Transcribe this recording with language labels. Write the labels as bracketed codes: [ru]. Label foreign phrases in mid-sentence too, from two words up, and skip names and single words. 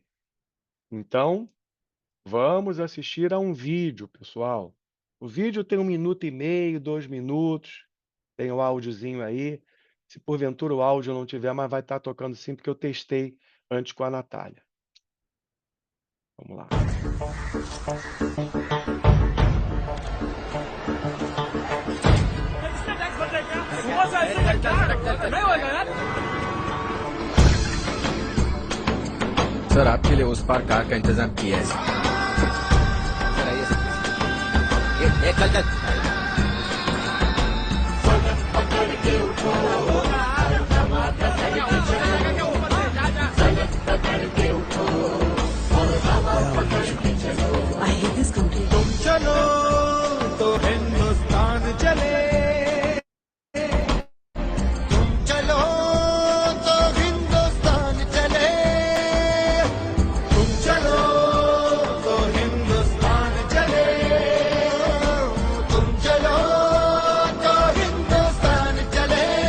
[pt] Então, vamos assistir a um vídeo, pessoal. O vídeo tem 1 minuto e meio, 2 minutos. Tem o áudiozinho aí. Se porventura o áudio não tiver, mas vai estar tocando sim, porque eu testei antes com a Natália. Vamos lá. [hi] सर आपके लिए उस पार कार का इंतजाम किया है ये चल चल [en] I hate this country. [hi] तुम चलो तो हिंदुस्तान चले तुम चलो तो हिंदुस्तान चले तुम चलो तो हिंदुस्तान चले तुम चलो तो हिंदुस्तान चले